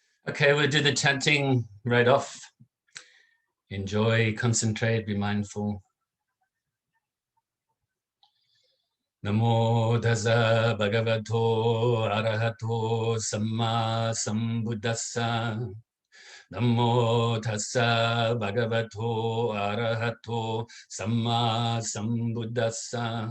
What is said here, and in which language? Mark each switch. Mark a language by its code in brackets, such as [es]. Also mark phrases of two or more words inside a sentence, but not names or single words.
[en] Okay, we'll do the chanting right off. Enjoy, concentrate, be mindful. [pi] Namo Tassa Bhagavato ArahatoSammaSambuddhassa. Namo Tassa Bhagavato ArahatoSammaSambuddhassa.